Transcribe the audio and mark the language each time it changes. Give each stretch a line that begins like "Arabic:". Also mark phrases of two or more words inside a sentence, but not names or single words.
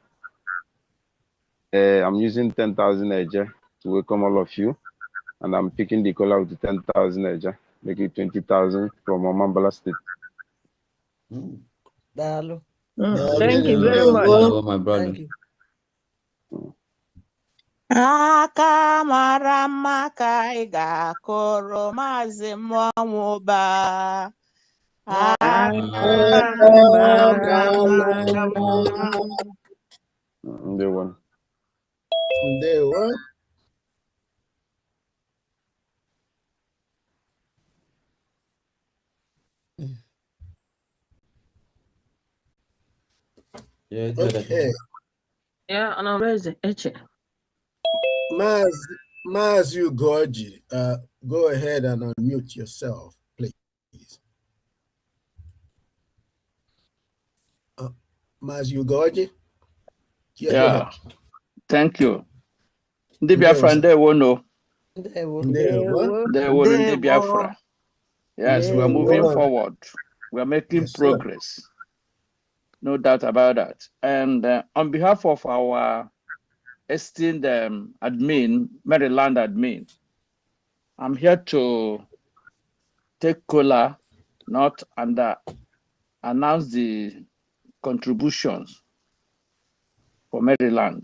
English: I'm using 10,000 Eje to welcome all of you, and I'm picking the color of the 10,000 Eje, making 20,000 from Omambala State.
Igbo: Dalo.
English: Thank you very much. My brother. Thank you.
Igbo: Aka mara mma ka ị ga-akụrụ Maazị Mụọnwụba. Aka mara mma.
English: Day one. Day one. Yeah, Okay. Yeah, and I'm ready. Maz Ugoji, go ahead and unmute yourself, please. Maz Ugoji? Yeah, go ahead. Thank you.
Igbo: Ndị Biafra ndewo no. Ndewo. Ndị Biafra.
English: Yes, we are moving forward. We are making progress. No doubt about that. And on behalf of our esteemed admin, Maryland admin, I'm here to take cola, not and announce the contributions for Maryland.